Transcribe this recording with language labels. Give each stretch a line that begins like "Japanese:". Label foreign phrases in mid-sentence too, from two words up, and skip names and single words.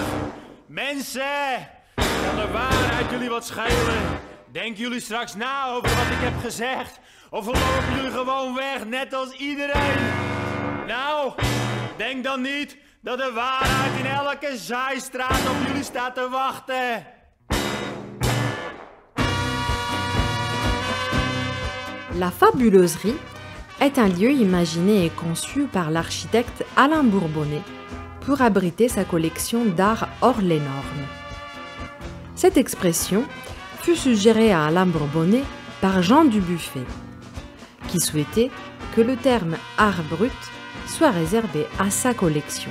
Dutch: Mensen, kan de waarheid jullie wat schelen? Denken jullie straks na over wat ik heb gezegd? Of lopen jullie gewoon weg, net als iedereen? Nou, denk dan niet dat de waarheid in elke zijstraat op jullie staat te wachten.
French: La Fabuloserie est un lieu imaginé et conçu par l'architecte Alain Bourbonnais pour abriter sa collection d'art hors les normes. Cette expression fut suggérée à Alain Bourbonnais par Jean Dubuffet, qui souhaitait que le terme art brut soit réservé à sa collection.